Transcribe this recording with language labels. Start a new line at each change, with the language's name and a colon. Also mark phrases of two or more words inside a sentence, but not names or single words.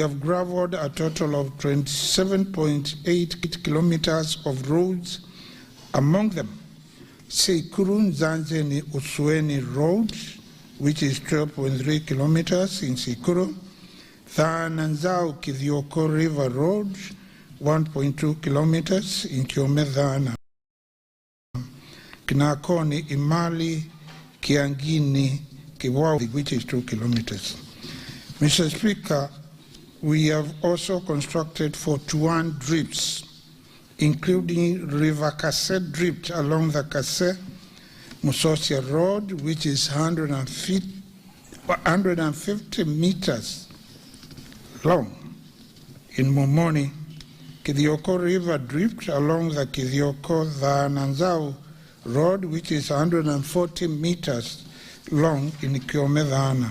English: have gravelled a total of 27.8 kilometers of roads, among them Seikuru Nzanzeni Usueni Road, which is 12.3 kilometers in Seikuru, Thananzao Kithioko River Road, 1.2 kilometers in Kiomedhana, Kinakoni Imali Kiangini Kiwawi, which is 2 kilometers. Mr. Speaker, we have also constructed 41 drips, including River Kase drip along the Kase Musosia Road, which is 150 meters long in Momoni, Kithioko River drip along the Kithioko Thananzao Road, which is 140 meters long in Kiomedhana.